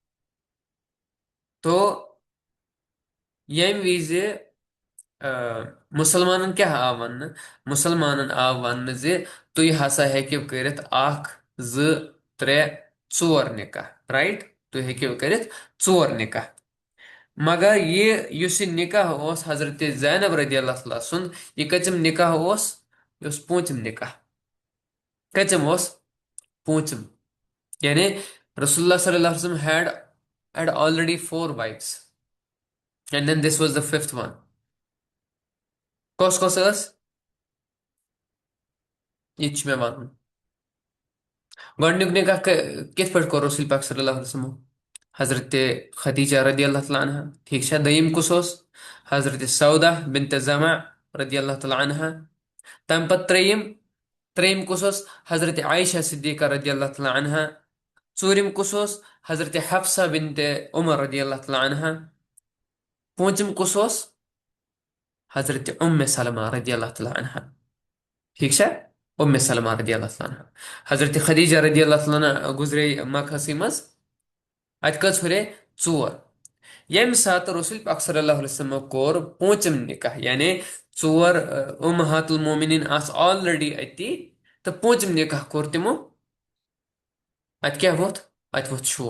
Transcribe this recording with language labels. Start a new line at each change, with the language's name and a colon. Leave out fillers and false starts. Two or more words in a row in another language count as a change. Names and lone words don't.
Kashmiri: तो यम विज मुसलमानन क्या आव वन, मुसलमानन आव वन जे तुई हसा हेकिव करित अख ज त्रे चोर निकाह, राइट। तुई हेकिव करित चोर निकाह। मगर ये युस ये निकाह ओस हजरत जैनब
Arabic: رضي الله تعالى
Kashmiri: सुन, ये कचम निकाह ओस, ये ओस पूंचम निकाह। कचम ओस पूंचम, यानी रसूलुल्लाह
Arabic: صلى الله عليه وسلم
English: had already four wives, and then this was the fifth one।
Kashmiri: कौस कौस स ये मे वन गोडनिक निकाह कित पे कोर रसूल पाक
Arabic: صلى الله عليه وسلم
Kashmiri: हजरत खदीजा
Arabic: رضي الله تعالى عنها.
Kashmiri: ठीक है। दयिम कुस ओस हजरत सौदा बिनत जमा
Arabic: رضي الله تعالى عنها.
Kashmiri: तम पत त्रेयिम त्रेयिम कुस ओस हजरत आयशा सिद्दीका
Arabic: رضي الله تعالى عنها.
Kashmiri: ژوٗرِم کُس اوس؟
Arabic: حضرت حفصہ بنت عمر رضی اللہ تعالیٰ عنہا.
Kashmiri: پوٗنٛژِم کُس اوس؟
Arabic: حضرت سلمہ رضی اللہ تعالیٰ عنہا.
Kashmiri: ٹھیک چھا؟
Arabic: سلمہ رضی اللہ تعالیٰ عنہا.
Kashmiri: حضرت خدیجہ
Arabic: رضی اللہ تعالیٰ عنہا
Kashmiri: گُزرے مکہسٕے منٛز. اَتہِ کٔژ ہُرے؟ ژور. ییٚمہِ ساتہٕ رسول پاک
Arabic: صلی اللہ علیہ وسلمو
Kashmiri: کوٚر پوٗنٛژِم نِکاح، یعنی ژور
Arabic: اُمہات المومنیٖن
Kashmiri: آسہٕ آلریڈی أتی تہٕ پوٗنٛژِم نِکاح کوٚر تِمو. اَتہِ کیٛاہ ووٚتھ؟ اَتہِ ووٚتھ شور.